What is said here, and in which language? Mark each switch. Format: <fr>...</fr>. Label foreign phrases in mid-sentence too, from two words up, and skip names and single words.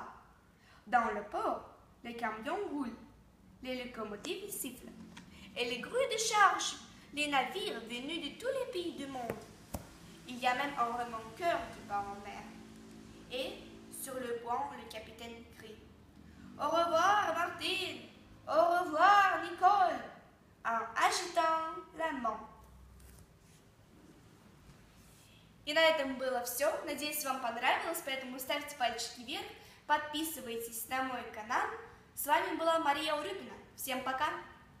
<fr>Dans le port, les camions roulent, les locomotives sifflent, et les grues de charge, les navires venus de tous les pays du monde. Il y a même un remorqueur qui part en mer. Et, sur le pont, le capitaine crie « Au revoir, Martine! Au revoir, Nicole !» en agitant la main.</fr> <ru>И на этом было все. Надеюсь, вам понравилось, поэтому ставьте пальчики вверх, подписывайтесь на мой канал. С вами была Мария Урюпина. Всем пока!</ru>